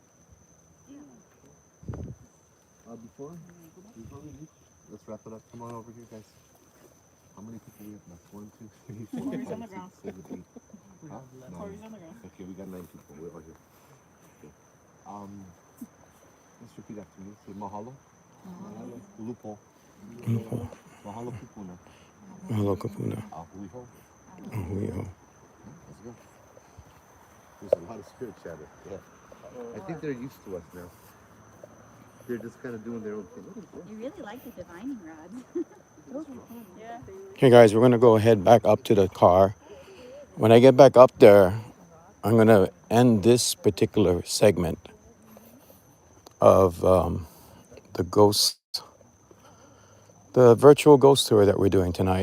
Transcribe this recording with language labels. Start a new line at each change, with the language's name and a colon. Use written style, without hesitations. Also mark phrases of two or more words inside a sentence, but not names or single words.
English: Before we leave, let's wrap it up. Come on over here, guys. How many people we have left? 1, 2, 3, 4, Corey's 5, on the 6, ground. 7, 8. Huh? Corey's 9. on the ground. Okay, we got 9 people. We're all here. Okay. Let's repeat after me. Say mahalo.
Hawaiian: Mahalo. Ulupo. Ulupo. Mahalo kupuna. Mahalo kapuna. Ahuiho. Ahuiho.
English: Let's go. There's a lot of spirit chatter. Yeah. I think they're used to us now. They're just kind of doing their own thing. You really like the divining rods. Yeah. Okay, guys, we're going to go head back up to the car. When I get back up there, I'm going to end this particular segment of the virtual ghost tour that we're doing tonight.